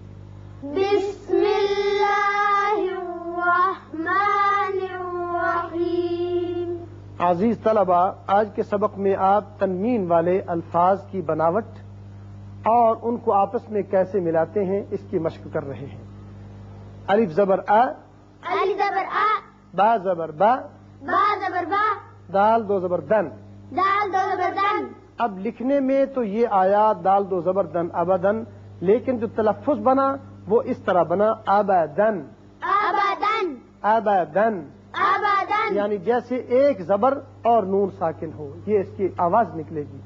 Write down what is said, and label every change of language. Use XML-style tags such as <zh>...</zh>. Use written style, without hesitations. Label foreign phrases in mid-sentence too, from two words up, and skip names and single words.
<ar>بسم اللہ الرحمن الرحیم.</ar> <ur>عزیز طلبہ، آج کے سبق میں آپ تنوین والے الفاظ کی بناوٹ اور ان کو آپس میں کیسے ملاتے ہیں اس کی مشق کر رہے ہیں. الف زبر آ، الف زبر آ، با زبر با، با زبر با، دال دو زبر دن. دال دو زبر دن. اب لکھنے میں تو یہ آیا دال دو زبر دن ابدن، لیکن جو تلفظ بنا وہ اس طرح بنا ابدن، ابدن، ابدن، ابدن. یعنی جیسے ایک زبر اور نون ساکن ہو، یہ اس کی آواز نکلے گی.</ur>